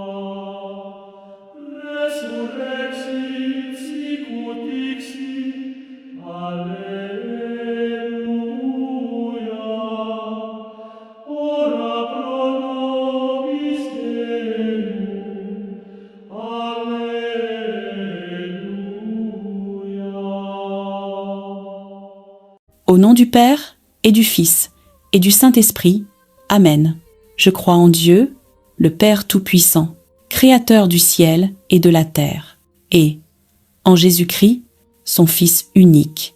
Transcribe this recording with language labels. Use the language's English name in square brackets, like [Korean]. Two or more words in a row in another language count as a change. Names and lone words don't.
[Latin] Resurrexit sicut dixit, Alleluia. Ora pro nobis Deum, Alleluia. [French] Au nom du Père, et du Fils, et du Saint-Esprit. Amen. Je crois en Dieu, le Père Tout-Puissant, Créateur du ciel et de la terre, et en Jésus-Christ, son Fils unique,